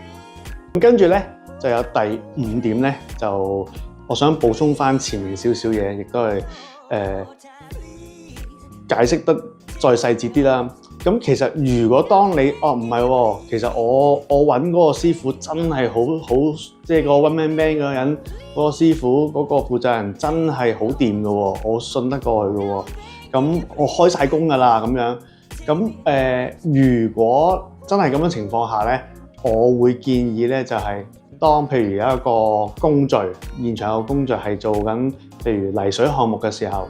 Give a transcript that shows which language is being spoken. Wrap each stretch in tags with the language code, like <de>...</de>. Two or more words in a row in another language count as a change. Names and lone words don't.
<yue>咁跟住咧就有第5點咧，就我想補充翻前面少少嘢，亦都係解釋得再細節啲啦。咁其實如果當你唔係喎，其實我揾嗰個師傅真係好，即係個</yue> <en>one man band</en> <yue>嗰個人，嗰個師傅嗰個負責人真係好掂嘅喎，我信得過佢嘅喎。咁我開晒工㗎啦咁樣。咁如果真係咁樣情況下咧，我會建議咧就係當譬如有一個工序，現場有個工序係做緊，譬如泥水項目嘅時候。</yue>